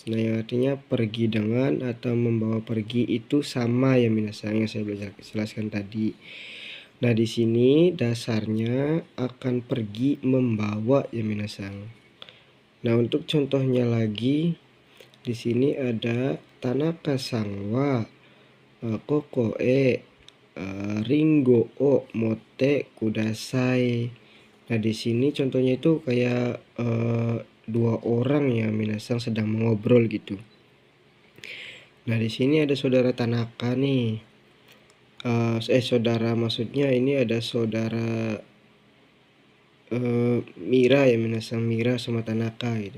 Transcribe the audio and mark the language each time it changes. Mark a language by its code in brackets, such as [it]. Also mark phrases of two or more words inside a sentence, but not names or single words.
[id] Nah, yang artinya pergi dengan atau membawa pergi, itu sama ya minasan yang saya jelaskan tadi. Nah, di sini dasarnya akan pergi membawa ya minasan. Nah, untuk contohnya lagi di sini ada [ja] 田中さんはここへりんごを持ってください. [id] Nah, di sini contohnya itu kayak dua orang ya minasan sedang mengobrol gitu. Nah, di sini ada saudara Tanaka nih. Saudara, maksudnya ini ada saudara Mira ya minasan, Mira sama Tanaka gitu.